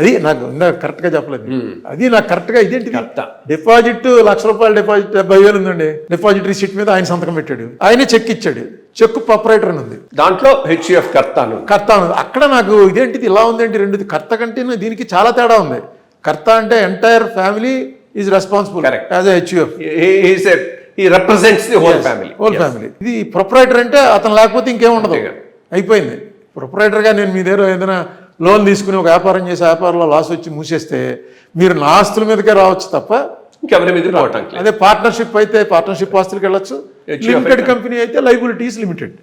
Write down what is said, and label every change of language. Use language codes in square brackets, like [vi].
[te] అది నాకు కరెక్ట్ గా చెప్పలేదు. అది నాకు కరెక్ట్ గా ఇదేంటి డిపాజిట్ ₹1,00,000 డిపాజిట్ 70,000 ఉందండి. డిపాజిట్ రిసిట్ మీద ఆయన సంతకం పెట్టాడు, ఆయనే చెక్ ఇచ్చాడు. చెక్ ప్రొపరైటర్ అని ఉంది, దాంట్లో హెచ్యుఎఫ్ కర్త ఉంది. అక్కడ నాకు ఇదేంటిది ఇలా ఉందేంటి, రెండు కర్త కంటే దీనికి చాలా తేడా ఉంది. కర్త అంటే entire family is responsible as HUF. [en] He represents the whole family. [te] ఇది ప్రొపరైటర్ అంటే అతను లేకపోతే ఇంకేం ఉండదు, అయిపోయింది. ప్రొపరైటర్ గా నేను మీ దగ్గర ఏదైనా లోన్ తీసుకుని ఒక వ్యాపారం చేసి వ్యాపారంలో లాస్ వచ్చి మూసేస్తే మీరు నా ఆస్తుల మీదకే రావచ్చు తప్ప ఇంకెవరి మీద రావటం. అదే పార్ట్నర్షిప్ అయితే పార్ట్నర్షిప్ ఆస్తులకు వెళ్ళొచ్చు, లిమిటెడ్ కంపెనీ అయితే లైబిలిటీస్ లిమిటెడ్.